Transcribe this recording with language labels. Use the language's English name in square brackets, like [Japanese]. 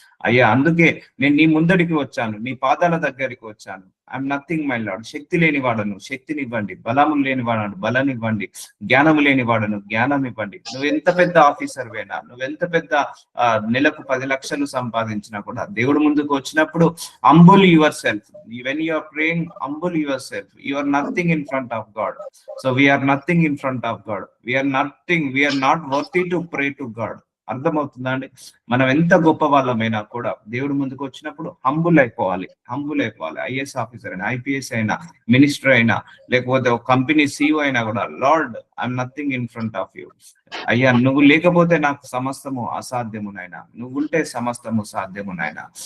[Telugu] అయ్యా అందుకే నేను నీ ముందడికి వచ్చాను, నీ పాదాల దగ్గరికి వచ్చాను. [English] I'm nothing my lord. [Telugu] శక్తి లేని వాడను, శక్తిని ఇవ్వండి. బలము లేని వాడను, బలాన్ని ఇవ్వండి. జ్ఞానము లేని వాడను, జ్ఞానం ఇవ్వండి. నువ్వెంత పెద్ద ఆఫీసర్ వేనా, నువ్వెంత పెద్ద నెలకు 10 లక్షలు సంపాదించినా కూడా దేవుడు ముందుకు వచ్చినప్పుడు [English] humble yourself. When you are praying, humble yourself. You are nothing in front of God. So we are nothing in front of God. We are not worthy to pray to God. [Telugu] అర్థమవుతుందా అండి? మనం ఎంత గొప్ప వాళ్ళమైనా కూడా దేవుడి ముందుకు వచ్చినప్పుడు humble అయిపోవాలి. IAS ఆఫీసర్ అయినా, IPS అయినా, మినిస్టర్ అయినా, లేకపోతే ఒక కంపెనీ CEO అయినా కూడా, [English] Lord I'm nothing in front of you. [Telugu] అయ్యా నువ్వు లేకపోతే నాకు సమస్తము అసాధ్యము నాయనా, నువ్వుంటే సమస్తము సాధ్యము నాయనా.